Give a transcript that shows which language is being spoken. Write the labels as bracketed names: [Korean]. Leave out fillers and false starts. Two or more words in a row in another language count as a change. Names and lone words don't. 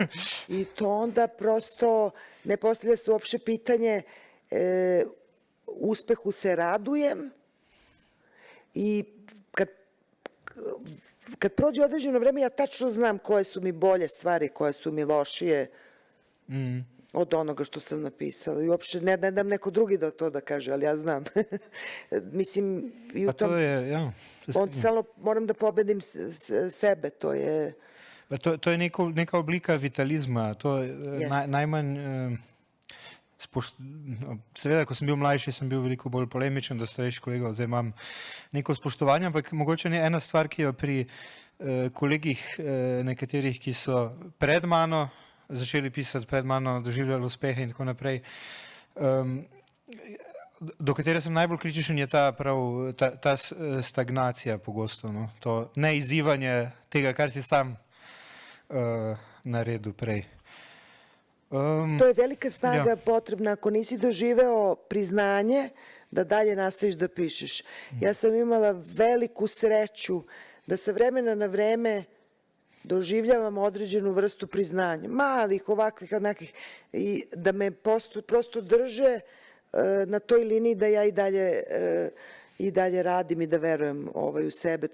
[Serbian] I to onda prosto ne postavlja se uopšte pitanje, uspehu se radujem i kad prođe određeno vreme, ja tačno znam koje su mi bolje stvari, koje su mi lošije od onoga što sam napisala. I uopšte ne dam neko drugi to da kaže, ali ja znam. Mislim, i u tom... Stalno moram da pobedim sebe, to je... To je neka oblika vitalizma, [Slovenian] to je najmanj... Seveda, ko sem bil mlajši, sem bil veliko bolj polemičen do starejših kolegov, zdaj imam neko spoštovanje, ampak mogoče je ena stvar, ki jo pri kolegih nekaterih, ki so pred mano začeli pisati, pred mano doživljali uspehe in tako naprej, do katere sem najbolj kritičen, je ta stagnacija pogosto, to neizzivanje tega, kar si sam naredil prej. [Serbian] To je velika snaga potrebna ako nisi doživeo priznanje da dalje nastaviš da pišeš. Ja sam imala veliku sreću da sa vremena na vreme doživljavam određenu vrstu priznanja. Malih, ovakvih, onakvih, i da me prosto drže na toj liniji da ja i dalje radim i da verujem u sebe.